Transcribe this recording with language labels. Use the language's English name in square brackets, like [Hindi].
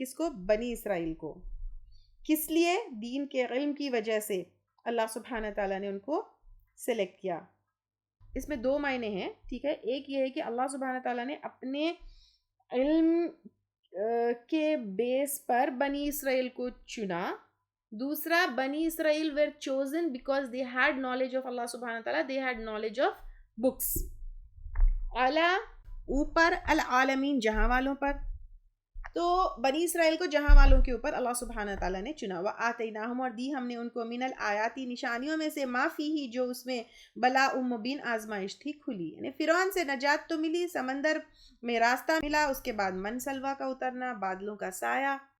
[Urdu] کس کو؟ بنی اسرائیل کو. کس لیے؟ دین کے علم کی وجہ سے اللہ سبحانہ تعالیٰ نے ان کو سلیکٹ کیا. اس میں دو معنی ہیں، ٹھیک ہے. ایک یہ ہے کہ اللہ سبحانہ تعالیٰ نے اپنے علم کے بیس پر بنی اسرائیل کو چنا. دوسرا، [English] بنی Israel were chosen because they had knowledge of Allah سبحانہ تعالیٰ, they had knowledge of books. [Urdu] اعلیٰ اوپر, العالمین جہاں والوں پر. تو بنی اسرائیل کو جہاں والوں کے اوپر اللہ سبحانہ تعالیٰ نے چنا. [Arabic] وَآتَيْنَاهُمْ, [Urdu] اور دی ہم نے ان کو, [Arabic] من الآیاتی [Urdu] نشانیوں میں سے, [Arabic] ما فیہ [Urdu] جو اس میں, [Arabic] بلاء مبین [Urdu] آزمائش تھی کھلی. یعنی فرعون سے نجات تو ملی, سمندر میں راستہ ملا, اس کے بعد من سلوا کا اترنا, بادلوں کا سایہ.